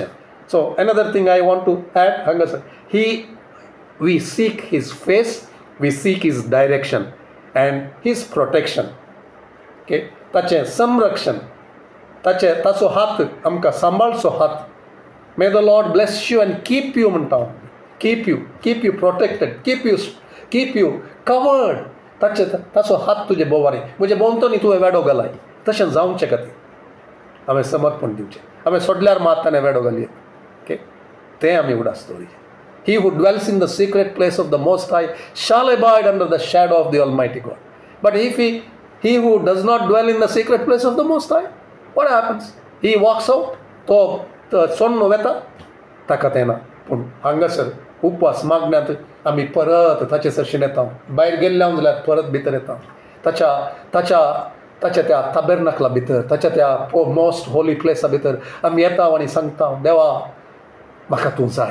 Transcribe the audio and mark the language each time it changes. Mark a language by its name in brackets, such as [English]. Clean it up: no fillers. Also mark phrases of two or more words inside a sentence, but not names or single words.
[English] so another thing I want to add हांगासर, we seek his face, we seek his direction and his protection. [Konkani] ओके, ताचें संरक्षण, ताचो हात आमकां सांबाळचो हात. [English] may the Lord bless you and keep you म्हणटा. keep you protected, keep you covered. [Konkani] ताचो हात तुजे बोवारी, म्हजे भोंवतणी तुवें वेडो घालाय. तशें जावचे खातीर हांवें समर्पण दिवचें. हांवें सोडल्यार मात ताणें वेडो घालया. ओके, तें आमी उडास दवरया. [English] he who dwells in the secret place of the Most High shall abide under the shadow of the Almighty God. But if he who does not dwell in the secret place of the Most High, what happens? He walks out. [Konkani] तो सोन्न वेता, ताका तें ना. पूण हांगासर उपवास मागण्यांत आमी परत ताचे सरशीन येता. भायर गेल्ल्या जाल्यार परत भितर येता. ताच्या त्या ताबेर्नाकला भितर, ताच्या त्या [English] most holy [Konkani] प्लेसा भितर आमी येता आनी सांगता, देवा म्हाका तूं जाय.